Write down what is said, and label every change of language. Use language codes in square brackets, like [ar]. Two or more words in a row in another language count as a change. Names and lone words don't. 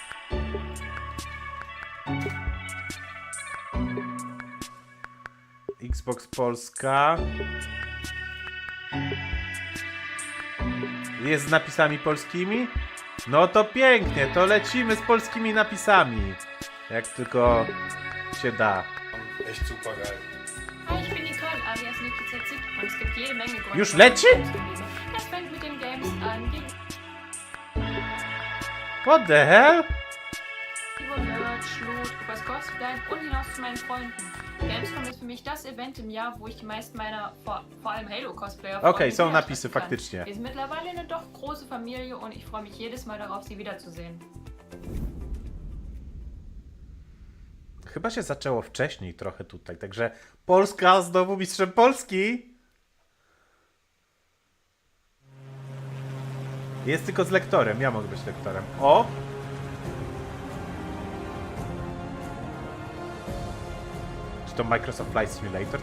[pl] Xbox Polska... Jest z napisami polskimi? No to pięknie, to lecimy z polskimi napisami. Jak tylko się da. [de] Echt super geil. Hi, ich bin Nicole, alias NikiZZ und es gibt jede Menge Gründe. [pl] Już leci? [de] Das fängt mit den Games an, die [en] What the hell? [de] Nerd, Schlut, übers Cosplay und hinaus zu meinen Freunden. Gamescom ist für mich das Event im Jahr, wo ich die meisten meiner, vor allem Halo-Cosplayer [pl] Okej, są napisy faktycznie. [de] Wir sind mittlerweile eine doch große Familie und ich freue mich jedes Mal darauf, sie wiederzusehen. [pl] Chyba się zaczęło wcześniej trochę tutaj, także Polska znowu mistrzem Polski. Jest tylko z lektorem, ja mogę być lektorem. O! Czy to Microsoft Flight Simulator?